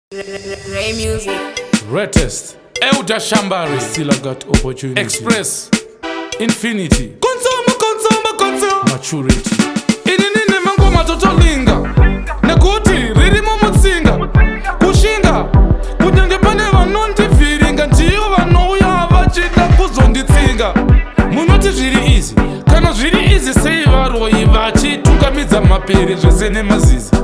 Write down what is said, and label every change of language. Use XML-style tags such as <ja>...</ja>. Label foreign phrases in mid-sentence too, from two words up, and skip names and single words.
<en>Ray Music. Greatest. Elder Shambari. Still I got opportunity. Express. Infinity. Consumer, consumer, consumer. Maturity.</en> <sn>Ini nine mangoma totolinga. Nekuti riri mumutsinga. Kushinga. Kunyange pane vanondivhiringa. Ndiyo vanouya vachida kuzonditsinga. Munoti zviri easy. Kana zviri easy sei varoi vachitungamidza mapere zvese nemazizi.</sn>